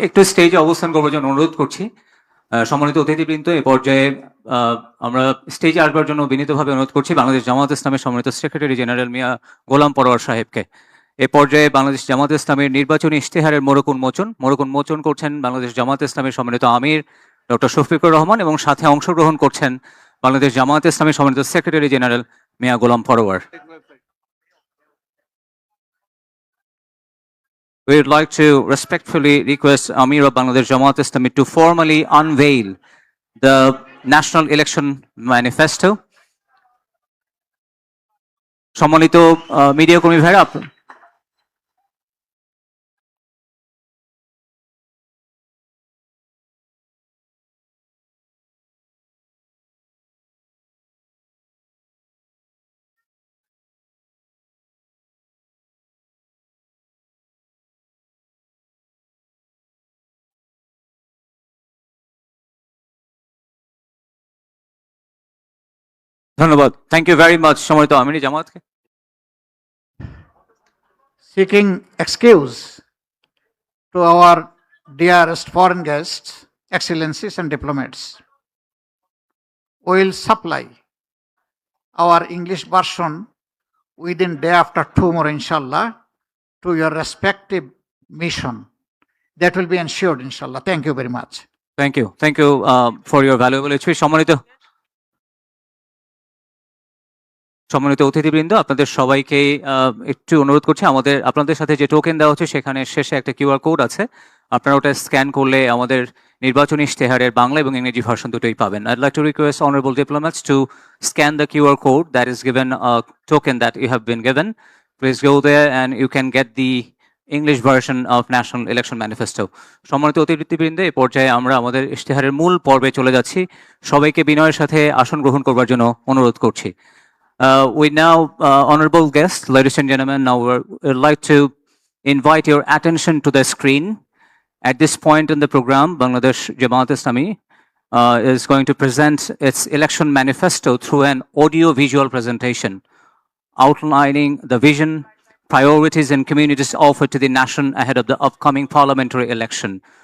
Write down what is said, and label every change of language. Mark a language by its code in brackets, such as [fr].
[bn] একটু স্টেজে অবস্থান করবার জন্য অনুরোধ করছি। সম্মানিত অতিথিবৃন্দ, এ পর্যায়ে আমরা স্টেজে আসবার জন্য বিনীতভাবে অনুরোধ করছি বাংলাদেশ জামাত ইসলামের সম্মানিত সেক্রেটারি জেনারেল মিয়া গোলাম পরোয়ার সাহেবকে। এ পর্যায়ে বাংলাদেশ জামাত ইসলামের নির্বাচনী ইশতেহারের মোড়ক উন্মোচন করছেন বাংলাদেশ জামাত ইসলামের সম্মানিত আমির ডক্টর শফিকুর রহমান এবং সাথে অংশগ্রহণ করছেন বাংলাদেশ জামাত ইসলামের সম্মানিত secretary general Mia Golam forward. [en] We would like to respectfully request Amir of Bangladesh Jamaat Islami to formally unveil the National Election Manifesto. [bn] সম্মানিত মিডিয়া কর্মী ভাইরা, ধন্যবাদ। [en] thank you very much [bn] সম্মানিত আমির জামাতকে। [en] Seeking excuse to our dearest foreign guests, excellencies and diplomats, we will supply our English version within day after tomorrow, inshallah, to your respective mission. That will be ensured, inshallah. Thank you very much. Thank you for your valuable speech. [bn] সম্মানিত অতিথিবৃন্দ, আপনাদের সবাইকে একটু অনুরোধ করছি, আপনাদের সাথে যে টোকেন দেওয়া হচ্ছে সেখানে শেষে একটা কিউআর কোড আছে, আপনারা ওটা স্ক্যান করলে আমাদের নির্বাচনী ইশতেহারের বাংলা এবং ইংরেজি ভার্সন দুটোই পাবেন। [en] I'd like to request honorable diplomats to scan the QR code that is given, a token that you have been given. Please go there and you can get the English version of National Election Manifesto. [bn] সম্মানিত অতিথিবৃন্দ, এই পর্যায়ে আমরা আমাদের ইশতেহারের মূল পর্বে চলে যাচ্ছি। সবাইকে বিনয়ের সাথে আসন গ্রহণ করবার জন্য অনুরোধ করছি। [en] We now, honorable guests, ladies and gentlemen, now we'd like to invite your attention to the screen. At this point in the program, Bangladesh Jamaat Islami is going to present its election manifesto through an audio-visual presentation outlining the vision, priorities and communities offered to the nation ahead of the upcoming parliamentary election.